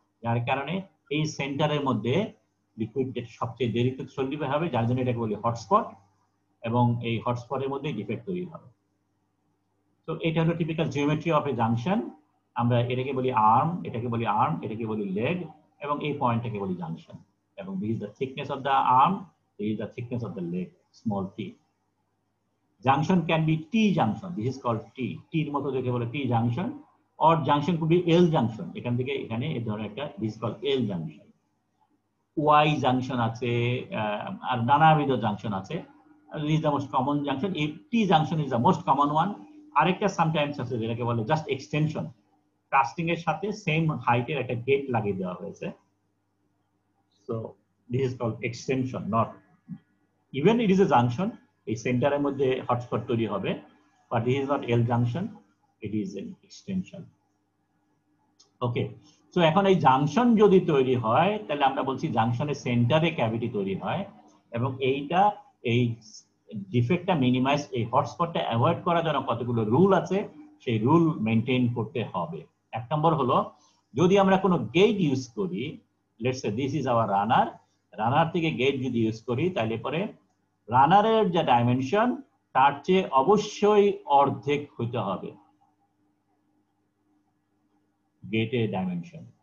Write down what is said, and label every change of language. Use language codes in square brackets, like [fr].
[bn] যার কারণে এই সেন্টারের মধ্যে লিকুইড সবচেয়ে দেরিতে সলিডিফাই হবে, যার জন্য এটাকে বলি হটস্পট, এবং এই হটস্পটের মধ্যে ডিফেক্ট তৈরি হবে। তো এটা হলো typical geometry of A junction. আমরা এটাকে বলি আর্ম, এটাকে বলি আর্ম, এটাকে বলি লেগ, এবং এই পয়েন্টটাকে বলি জাংশন। [en] এবং this is the thickness of the arm, this is the thickness of the leg, small T. Junction can be T junction. This is called T. T এর মতো দেখে বলে T junction, or junction could be L junction. [bn] এখান থেকে এখানে এই ধরনের একটা, this is called L junction. Y junction আছে, আর নানাবিধ জাংশন আছে। [en] This is the most common junction. T junction is the most common one. [bn] আরেকটা sometimes আছে যেটাকে বলে জাস্ট এক্সটেনশন, কাস্টিং এর সাথে সেম হাইটের একটা গেট লাগিয়ে দেওয়া হয়েছে, [en] So this is called extension, not even it is a junction. এই সেন্টারের মধ্যে hotspot তৈরি হবে, but this is not L junction, it is an extension. [bn] Okay, so এখন এই জাংশন যদি তৈরি হয় তাহলে আমরা বলছি জাংশনের সেন্টারে ক্যাভিটি তৈরি হয়, এবং এইটা এই ডিফেক্টটা মিনিমাইজ, এই হটস্পটটা অ্যাভয়েড করার জন্য কতগুলো রুল আছে, সেই রুল মেনটেন করতে হবে। এক নম্বর হলো, যদি আমরা কোনো গেট ইউজ করি, let's say this is our রানার, রানার থেকে গেট যদি ইউজ করি তাহলে পরে রানারের যে ডাইমেনশন তার চেয়ে অবশ্যই অর্ধেক হইতে হবে গেটের ডাইমেনশন।